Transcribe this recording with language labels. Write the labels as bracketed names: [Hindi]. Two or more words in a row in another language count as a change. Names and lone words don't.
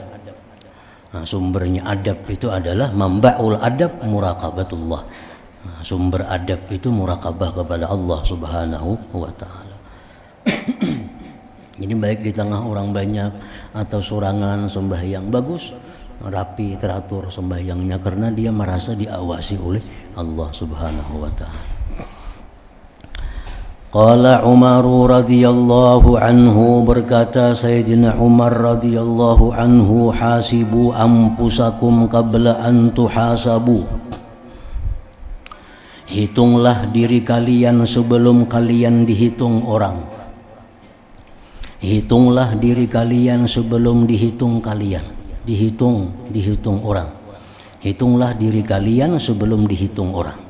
[Indonesian] Nah, sumbernya adab itu adalah [Arabic] منبع الأدب مراقبة الله. [Indonesian] Nah, sumber adab itu murakabah kepada Allah [Arabic] سبحانه وتعالى. [Indonesian] Jadi baik di tengah orang banyak atau sorangan sembahyang bagus, rapi, teratur sembahyangnya, karena dia merasa diawasi oleh Allah [Arabic] سبحانه وتعالى. قال عمر رضي الله عنه, [Indonesian] berkata Sayyidina Umar [Arabic] رضي الله عنه, حاسبوا أنفسكم قبل أن تحاسبوا. [Indonesian] Hitunglah diri kalian sebelum kalian dihitung orang. Hitunglah diri kalian sebelum dihitung kalian. Dihitung orang. Hitunglah diri kalian sebelum dihitung orang.